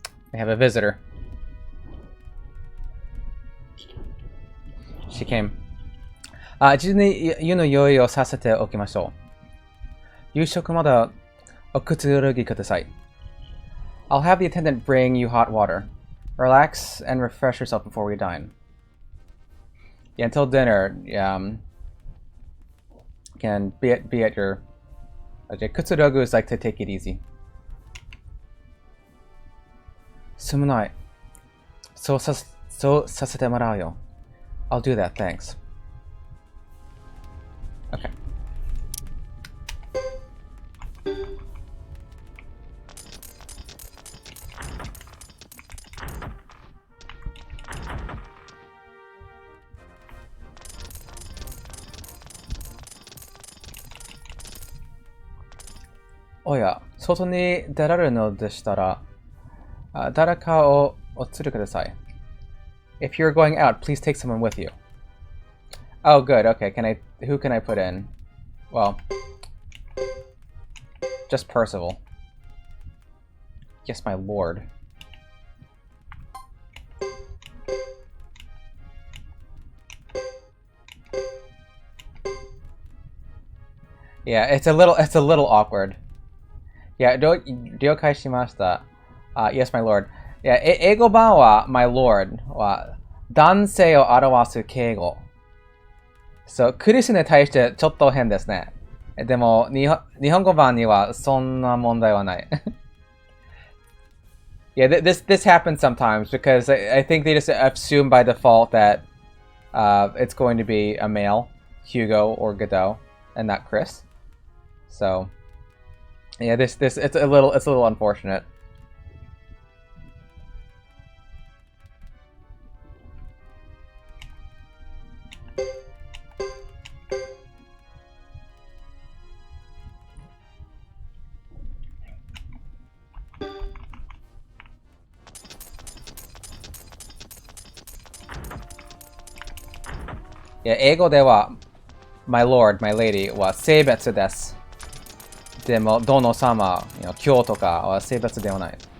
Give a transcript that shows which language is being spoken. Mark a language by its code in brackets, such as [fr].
[en] I have a visitor. She came. [ja] 事前に湯の用意をさせておきましょう。夕食までおくつろぎください。 [en] I'll have the attendant bring you hot water. Relax and refresh yourself before we dine. Yeah, until dinner, can be at your... Kutsurogu is like to take it easy. [ja] すまない。そうさせてもらうよ。 [en] I'll do that, thanks. Okay. Oh yeah, [ja] 外に出られるのでしたら、誰かをお連れください。 [en] If you're going out, please take someone with you. Oh, good. Okay. Who can I put in? Well, just Percival. Yes, my lord. Yeah, it's a little awkward. Yeah, [ja] ryokai shimashita. [en] Yes, my lord. Yeah, [ja] eigo ban wa [en] my lord [ja] wa dansei o arawasu keigo. [en] So, [ja] クリスに対してちょっと変ですね。でも、日本語版にはそんな問題はない。 [en] Yeah, this happens sometimes because I think they just assume by default that it's going to be a male, Hugo or Godot, and not Chris. So, yeah, it's a little unfortunate. Yeah, [ja] 英語では [en] my lord, my lady [ja] は性別です。でも、殿様、今日とかは性別ではない。